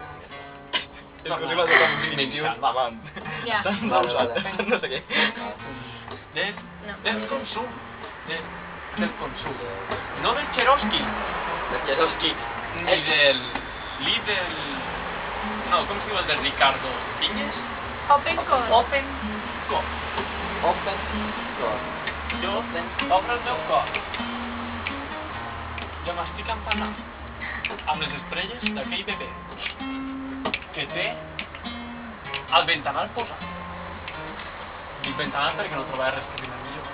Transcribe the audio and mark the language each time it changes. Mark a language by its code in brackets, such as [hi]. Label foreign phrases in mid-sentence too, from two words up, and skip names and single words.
[ca] És que va ser un primitiu avant. Ja. Vale, vale. No sé què. Del consum. Del consum. No del Cherokee. De Cherokee. Ni del Lidl. No, com es diu el de Ricardo Viñes? Open call. Open Cor. Open Door. Jo obre el meu cor. Jo m'estic empanant amb les estrelles d'aquell bebè que té el ventanal posat. Dic ventanal perquè no trobava res que rima millor.